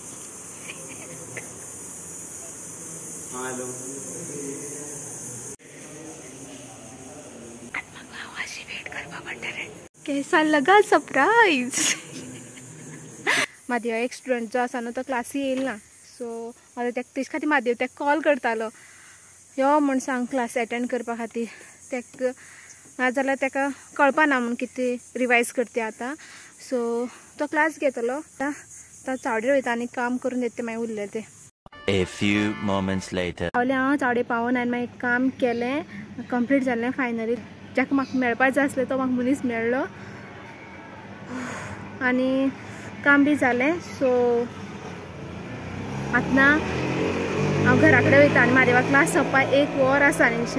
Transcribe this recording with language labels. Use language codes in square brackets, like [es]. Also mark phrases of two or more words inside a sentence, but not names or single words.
[hi] हेलो। कैसा लगा सरप्राइज. [kok] म्हादेव एक स्टुडंट जो आसा न्हू तो क्लासी येयल ना, सो आता तेजे खातीर म्हादेव तेका कॉल करतालो यो म्हण सांग [en] class attend [kok] करपा खातीर. तेका नाजाल्यार तेका कळपाना म्हूण कितें रिवायज करता आतां. सो तो क्लास घेतलो. तो चावडेर वयता आनी काम करून येता मागीर उरलें तें. [en] A few moments later. [kok] पावलें हांव चावडे पावून आनी मागीर काम केलें, कंप्लीट जालें फायनली. जाका म्हाका मेळपाक जाय आसलें तो म्हाका मनीस मेळ्ळो आनी काम बी जालें. सो आतां हांव घरा कडेन वयता आनी म्हादेवा क्लास सोंपपाक 1 वर आसा न्ही.